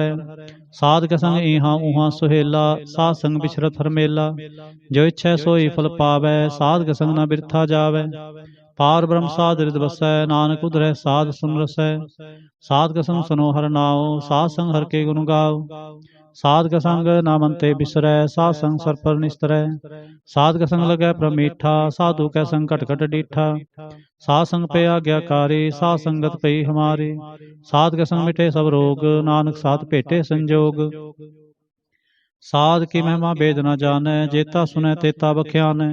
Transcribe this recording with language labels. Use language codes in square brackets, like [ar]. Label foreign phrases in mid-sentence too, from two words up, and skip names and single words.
[hi] साध कै संग इहाँ उहाँ सुहेला, साध संग बिछरत हर मेला। जो इच्छै सोई फल पावै, साध कै संग न बिरथा जावै। पार ब्रह्म साध हृदय बसै, नानक उधरै साध सुन रसै। साध कै संग सुनो हर नाओ, साध संग हर के गुण गाओ। [pa] ਸਾਧ ਕਾ ਸੰਗ ਨਾ ਮਨ ਤੇ ਬਿਸਰੈ, ਸਾਧ ਸੰਗ ਸਰ ਪਰ ਨਿਸਤਰੈ। ਸਾਧ ਕਾ ਸੰਗ ਲਗੈ ਪ੍ਰਭ ਮੀਠਾ, ਸਾਧੂ ਕੈ ਸੰਗ ਘਟ ਘਟ ਡੀਠਾ। ਸਾਧ ਸੰਗ ਪੈ ਆਗਿਆਕਾਰੀ, ਸਾਧ ਸੰਗਤ ਪਈ ਹਮਾਰੀ। ਸਾਧ ਕਾ ਸੰਗ ਮਿਟੇ ਸਭ ਰੋਗ, ਨਾਨਕ ਸਾਧ ਭੇਟੇ ਸੰਜੋਗ। ਸਾਧ ਕੀ ਮਹਿਮਾ ਬੇਦ ਨਾ ਜਾਣੈ, ਜੇਤਾ ਸੁਨੈ ਤੇਤਾ ਬਖਿਆਨੈ।